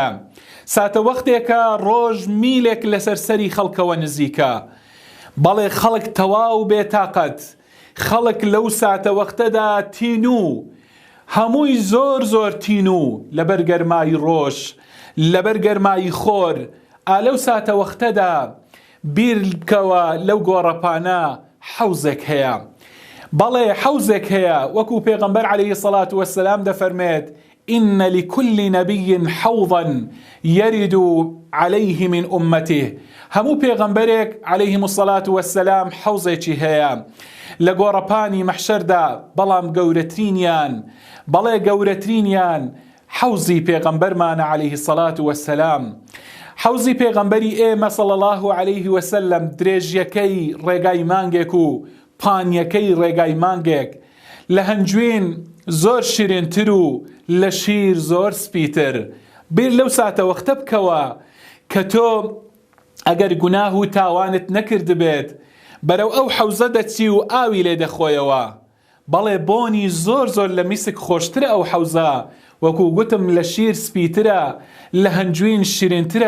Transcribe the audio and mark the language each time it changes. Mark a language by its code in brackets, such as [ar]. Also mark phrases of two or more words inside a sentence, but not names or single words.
[ckb] ساتە وەختێکە ڕۆژ میلێک لەسەر سەری خەڵکەوە نزیکە، بەڵێ خەڵک تەواو بێتاقەت، خەڵک لەو ساتە وەختەدا تینوو، هەمووی زۆر زۆر تینوو لەبەر گەرمای ڕۆژ، لەبەر گەرمای خۆر. ئالەو ساتە وەختەدا بیر بکەوە لەو گۆڕەپانە حەوزێک هەیە، بەڵێ حەوزێک هەیە، وەکو پێغەمبەر [ar] عليه الصلاة والسلام [ckb] دەفەرمێت: [ar] إن لكل نبي حوضا يرد عليه من أمته. [ckb] همو پێغەمبەرێک [ar] عليهم الصلاة والسلام [ckb] حەوزێکی هەیە لە گۆڕەپانی مەحشەردا، بەڵام گەورەترینیان حەوزی پێغەمبەرمانە [ar] عليه الصلاة والسلام. [ckb] حەوزی پێغەمبەری ئێمە [ar] صلی الله عليه وسلم [ckb] درێژیەکەی ڕێگای مانگێک و پانیەکەی ڕێگای مانگێک، لە هەنجوین زۆر شیرینتر و لە شیر زۆر سپیتر. بیر لەو ساتە وەختە بکەوە کە تۆ ئەگەر گوناه و تاوانت نەکرد بێت، بەرەو ئەو حەوزە دەچی و ئاوی لێ دەخۆیەوە، بەڵێ بۆنی زۆر زۆر لە میسک خۆشترە ئەو حەوزە، وەکو گوتم لە شیر سپیترە، لە هەنجوین شیرینترە.